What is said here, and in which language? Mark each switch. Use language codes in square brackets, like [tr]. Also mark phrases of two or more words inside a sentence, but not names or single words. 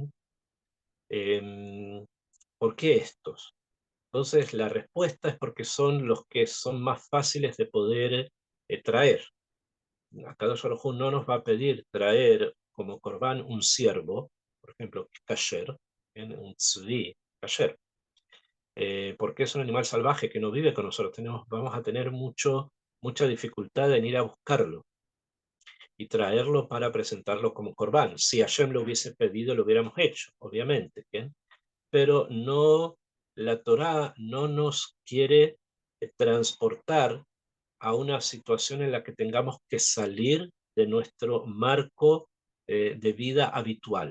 [es] ¿Por qué estos? Entonces la respuesta es porque son los que son más fáciles de poder traer. [he] הקדוש ברוך הוא [es] no nos va a pedir traer como corbán un ciervo, por ejemplo, kasher, un tzvi, kasher, porque es un animal salvaje que no vive con nosotros. Vamos a tener mucha dificultad en ir a buscarlo y traerlo para presentarlo como corbán. Si Hashem lo hubiese pedido, lo hubiéramos hecho, obviamente, ¿bien? Pero no, la Torá no nos quiere transportar a una situación en la que tengamos que salir de nuestro marco de vida habitual.